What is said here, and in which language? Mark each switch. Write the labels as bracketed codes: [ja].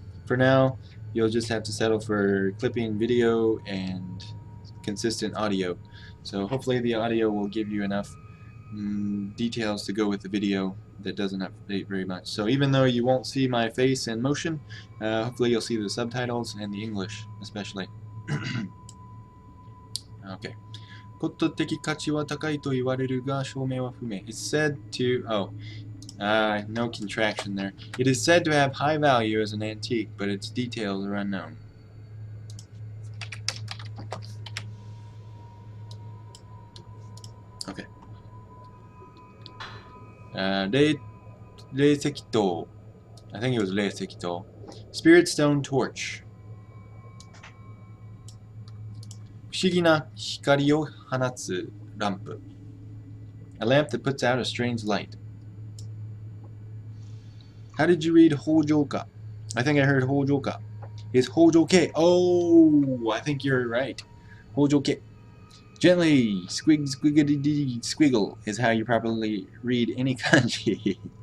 [en] For now, you'll just have to settle for clipping video and consistent audio. So hopefully the audio will give you enough details to go with the video that doesn't update very much. So even though you won't see my face in motion, hopefully you'll see the subtitles and the English especially. Okay. [ja] 骨董的価値は高いと言われるが証明は不明. [en] It's said to... no contraction there. It is said to have high value as an antique, but its details are unknown. Okay. [ja] 霊石塔. [en] I think it was 霊石塔. Spirit Stone Torch. [ja] 不思議な光を放つランプ. [en] A lamp that puts out a strange light. How did you read Hojoka? I think I heard Hojoka. It's Hojoke. Oh, I think you're right. Hojoke. Gently, squiggity squiggle is how you properly read any kanji.